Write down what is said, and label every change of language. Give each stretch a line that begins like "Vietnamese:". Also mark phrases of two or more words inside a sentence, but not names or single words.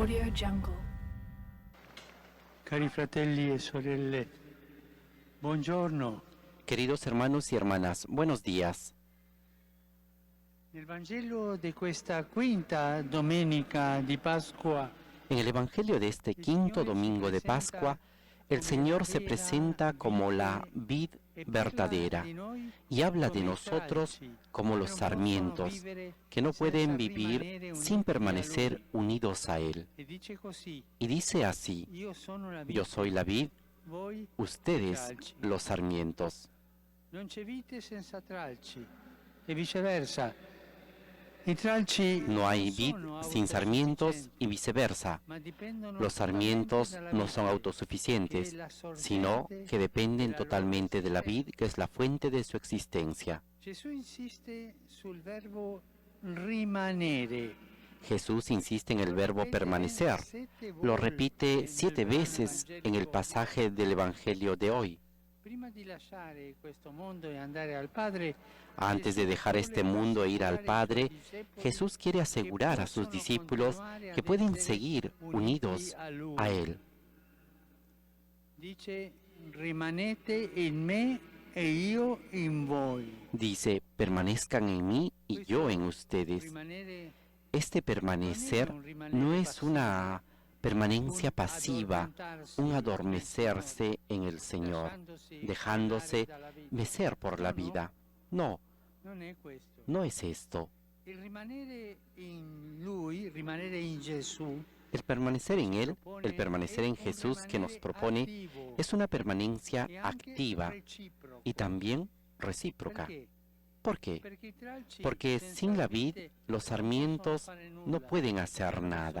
Italian: jungle. Cari fratelli e sorelle, buongiorno.
Spanish: Queridos hermanos y hermanas, buenos días.
Italian: Nel Vangelo di questa quinta domenica di Pascua,
Spanish: En el Evangelio de este quinto domingo de Pascua, el Señor se presenta como la vid verdadera y habla de nosotros como los sarmientos, que no pueden vivir sin permanecer unidos a Él. Y dice así: yo soy la vid, ustedes los sarmientos.
Italian: Non c'è vite senza tralci, e viceversa. I tralci
Spanish: No hay vid sin sarmientos y viceversa. Los sarmientos no son autosuficientes, sino que dependen totalmente de la vid, que es la fuente de su existencia.
Italian: Gesù insiste sul verbo rimanere.
Spanish: Jesús insiste en el verbo permanecer. Lo repite 7 veces en el pasaje del Evangelio de hoy. Antes de dejar este mundo e ir al Padre, Jesús quiere asegurar a sus discípulos que pueden seguir unidos a Él. Dice:
Italian: rimanete in me e io in voi.
Spanish: Dice: permanezcan en mí y yo en ustedes. Este permanecer no es una permanencia pasiva, un adormecerse en el Señor, dejándose mecer por la vida. No, no es esto.
Italian: El rimanere in Lui, rimanere in Gesù,
Spanish: El permanecer en Él, el permanecer en Jesús que nos propone, es una permanencia activa y también recíproca. ¿Por qué? Porque sin la vid, los sarmientos no pueden hacer nada.